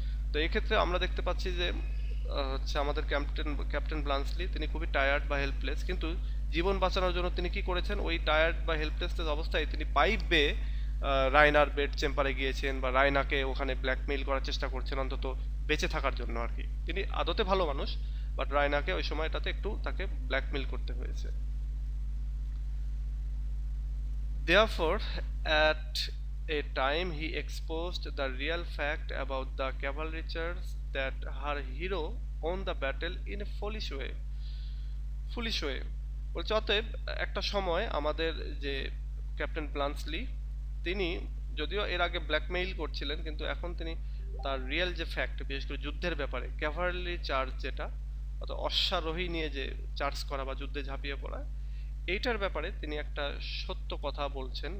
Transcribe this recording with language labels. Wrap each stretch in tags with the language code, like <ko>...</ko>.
<bn>তো এই ক্ষেত্রে আমরা দেখতে পাচ্ছি যে হচ্ছে আমাদের ক্যাপ্টেন ব্লান্টসলি, তিনি খুবই টায়ার্ড বা হেল্পলেস, কিন্তু জীবন বাঁচানোর জন্য তিনি কি করেছেন, ওই টায়ার্ড বা হেল্পলেস অবস্থায় তিনি পাইপ বেয়ে রায়নার বেড চেম্বারে গিয়েছেন, বা রায়নাকে ওখানে ব্ল্যাকমেইল করার চেষ্টা করছেন অন্তত বেঁচে থাকার জন্য আর কি। তিনি আদতে ভালো মানুষ, বাট রায়নাকে ওই সময়টাতে একটু তাকে ব্ল্যাকমেইল করতে হয়েছে।</bn> <en>Therefore, at a time he exposed the real fact about the cavalry charge that her hero won the battle in a foolish way.</en> <bn>বলছে অতএব একটা সময় আমাদের যে ক্যাপ্টেন ব্লান্টসলি, তিনি যদিও এর আগে ব্ল্যাকমেইল করছিলেন, কিন্তু এখন তিনি তার রিয়েল যে ফ্যাক্ট, বিশেষ করে যুদ্ধের ব্যাপারে, ক্যাভালরি চার্জ যেটা, অর্থাৎ অশ্বারোহী নিয়ে যে চার্জ করা বা যুদ্ধে ঝাঁপিয়ে পড়া, এইটার ব্যাপারে তিনি একটা সত্য কথা বলছেন।</bn>